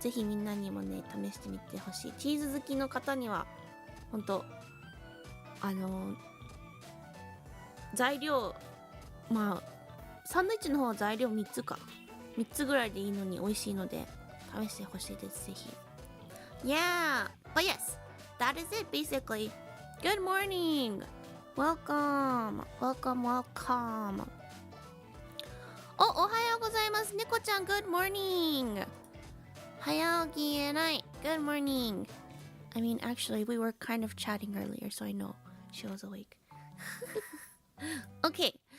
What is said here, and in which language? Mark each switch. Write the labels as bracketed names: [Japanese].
[Japanese] ぜひみんなにもね、試してみてほしい。チーズ好きの方には、ほんと、材料、まあ、サンドイッチの方は材料3つか。 3つぐらいでいいのに美味しいので試してほしいです、ぜひ。 [English] Yeah, but yes, that is it basically. Good morning. Welcome, welcome, welcome. [Japanese] おはようございます。猫ちゃん、 [English] Good morning. [Japanese] 早起きえない。 [English] Good morning. I mean, actually, we were kind of chatting earlier, so I know she was awake. Okay.